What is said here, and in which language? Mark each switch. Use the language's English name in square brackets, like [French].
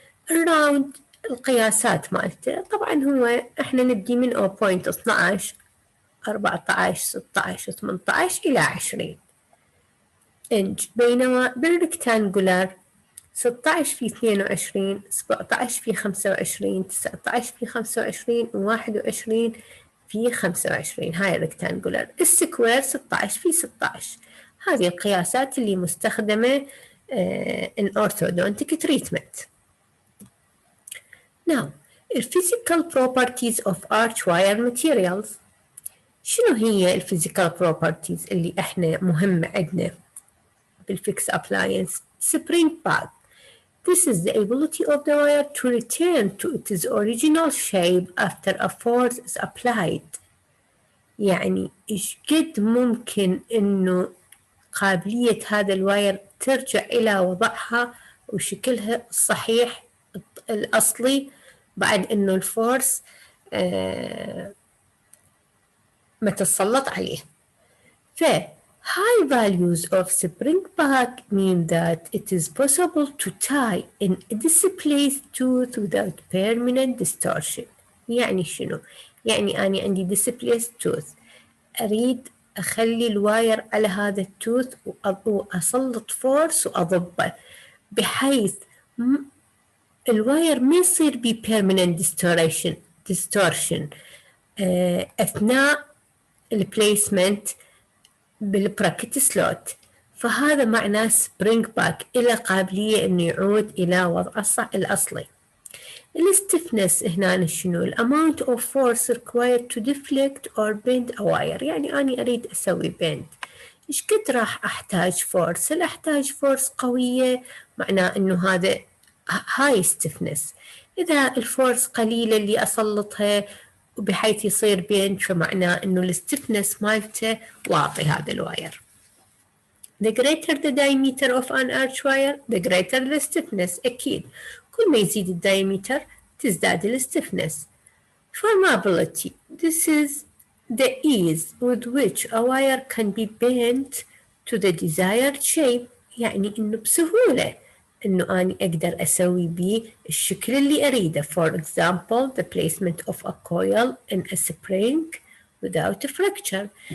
[Arabic] الراوند القياسات مالته طبعا هو احنا نبدي من 0.12 14 16 18 إلى 20 إنج، بينما بالركتانجولار 16 في 22 17 في 25 19 في 25 و21 في 25. هاي الركتانجولار. السكوير 16 في 16. هذه القياسات اللي مستخدمة [English] in orthodontic treatment. Now, the physical properties of arch wire materials. [Arabic] شنو هي الفيزيكال بروبرتيز اللي احنا مهمة عندنا بالفيكس appliance؟ [English] spring back. This is the ability of the wire to return to its original shape after a force is applied. [Arabic] يعني إيش قد ممكن إنه قابلية هذا الواير ترجع إلى وضعها وشكلها الصحيح الأصلي بعد إنه الفورس ما تسلط عليه. [English] ف high values of spring back mean that it is possible to tie in a displaced tooth without permanent distortion. [Arabic] يعني شنو؟ يعني أنا عندي [English] displaced tooth، [Arabic] أريد أخلي الواير على هذا التوث وأسلط فورس وأضبه بحيث الواير ما يصير بي [English] permanent distortion [Arabic] أثناء البليسمنت بالبراكت سلوت. فهذا معناه سبرينج باك إلى قابلية إنه يعود إلى وضعه الأصلي. الستفنس هنا شنو؟ [English] الامount of force required to deflect or bend a wire. [Arabic] يعني أنا أريد أسوي bend، إيش قد راح أحتاج فورس؟ هل أحتاج فورس قوية؟ معناه إنه هذا هاي stiffness. إذا الفورس قليلة اللي أسلطها بحيث يصير bend، فمعناه إنه الستفنس مالته واطي هذا الواير. [English] The greater the diameter of an arch wire, the greater the stiffness. [Arabic] أكيد كل ما يزيد الدايمتر تزداد الستفنس. [English] Formability. This is the ease with which a wire can be bent to the desired shape. [Arabic] يعني إنه بسهولة إنه أنا أقدر أسوي بيه الشكل اللي أريده. [English] For example, the placement of a coil in a spring without a fracture.